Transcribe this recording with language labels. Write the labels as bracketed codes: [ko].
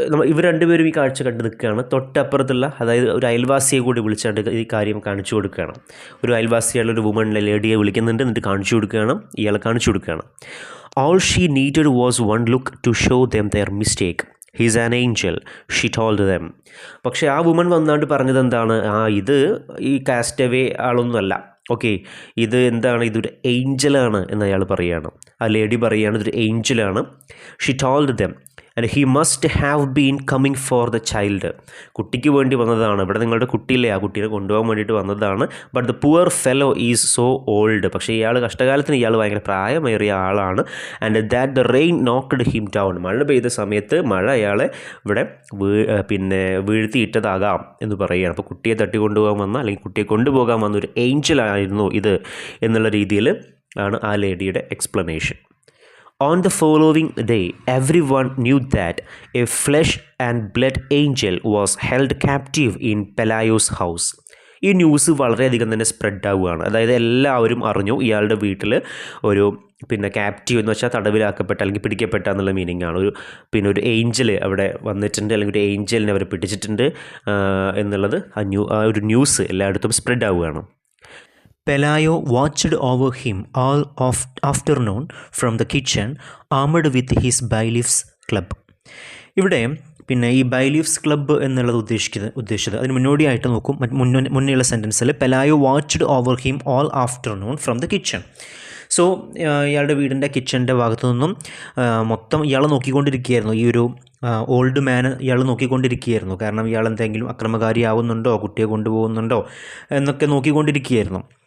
[ml] ഇവർ രണ്ടുപേരും ഈ കാഴ്ച കണ്ടു നിൽക്കുകയാണ്. തൊട്ടപ്പുറത്തുള്ള, അതായത് ഒരു അയൽവാസിയെ കൂടി വിളിച്ചാണ്ട് ഈ കാര്യം കാണിച്ചു കൊടുക്കുകയാണ്. ഒരു അയൽവാസിയുള്ള ഒരു വുമണിലെ ലേഡിയെ വിളിക്കുന്നുണ്ട്, എന്നിട്ട് കാണിച്ചു കൊടുക്കുകയാണ്, ഇയാളെ കാണിച്ചു കൊടുക്കുകയാണ്. [en] All she needed was one look to show them their mistake. He's an angel, she told them. [ml] പക്ഷേ ആ വുമൺ വന്നാണ്ട് പറഞ്ഞത് എന്താണ്? ഇത് ഈ കാസ്റ്റവേ ആളൊന്നുമല്ല, ഓക്കെ, ഇത് എന്താണ്? ഇതൊരു ഏഞ്ചലാണ് എന്ന് അയാൾ പറയുകയാണ്. ആ ലേഡി പറയുകയാണ് ഇതൊരു ഏഞ്ചലാണ്. [en] She told them and he must have been coming for the child. [ml] കുട്ടിക്ക് വേണ്ടി വന്നതാണ്. ഇവിടെ നിങ്ങളുടെ കുട്ടിയില്ലേ, ആ കുട്ടീനെ കൊണ്ടുപോകാൻ വേണ്ടിയിട്ട് വന്നതാണ്. [en] But the poor fellow is so old. [ml] പക്ഷേ ഇയാൾ കഷ്ടകാലത്തിന് ഇയാൾ ഭയങ്കര പ്രായമേറിയ ആളാണ്. [en] And that the rain knocked him down. [ml] മഴ പെയ്ത സമയത്ത് മഴ അയാളെ ഇവിടെ വീഴ്ത്തിയിട്ടതാകാം എന്ന് പറയുകയാണ്. അപ്പോൾ കുട്ടിയെ തട്ടിക്കൊണ്ടുപോകാൻ വന്ന, അല്ലെങ്കിൽ കുട്ടിയെ കൊണ്ടുപോകാൻ വന്ന ഒരു ഏഞ്ചലായിരുന്നു ഇത് എന്നുള്ള രീതിയിൽ ആണ് ആ ലേഡിയുടെ explanation. [en] On the following day, everyone knew that a flesh and blood angel was held captive in Pelayo's house. [ml] ഈ ന്യൂസ് വളരെയധികം തന്നെ സ്പ്രെഡ് ആവുകയാണ്. അതായത് എല്ലാവരും അറിഞ്ഞു ഇയാളുടെ വീട്ടിൽ ഒരു ക്യാപ്റ്റീവ് എന്ന് വെച്ചാൽ തടവിലാക്കപ്പെട്ട അല്ലെങ്കിൽ പിടിക്കപ്പെട്ട എന്നുള്ള മീനിങ് ആണ്. ഒരു ഏഞ്ചൽ അവിടെ വന്നിട്ടുണ്ട്, അല്ലെങ്കിൽ ഒരു ഏഞ്ചലിനെ അവർ പിടിച്ചിട്ടുണ്ട് എന്നുള്ളത് ആ ഒരു ന്യൂസ് എല്ലായിടത്തും സ്പ്രെഡ് ആവുകയാണ്. [en] Pelayo watched over him all of afternoon from the kitchen, armed with his bailiff's club. [ml] ഇവിടെ ഈ ബൈലീഫ്സ് ക്ലബ്ബ് എന്നുള്ളത് ഉദ്ദേശിച്ചത് അതിന് മുന്നോടിയായിട്ട് നോക്കും. മുന്നേയുള്ള സെൻറ്റൻസിൽ [en] Pelayo watched over him all afternoon from the kitchen. [ml] So ഇയാളുടെ വീടിൻ്റെ കിച്ചൻ്റെ ഭാഗത്തു നിന്നും മൊത്തം ഇയാൾ നോക്കിക്കൊണ്ടിരിക്കുകയായിരുന്നു. ഈ ഒരു ഓൾഡ് മാൻ ഇയാൾ നോക്കിക്കൊണ്ടിരിക്കുകയായിരുന്നു. കാരണം ഇയാൾ എന്തെങ്കിലും അക്രമകാരിയാവുന്നുണ്ടോ, കുട്ടിയെ കൊണ്ടുപോകുന്നുണ്ടോ എന്നൊക്കെ നോക്കിക്കൊണ്ടിരിക്കുകയായിരുന്നു.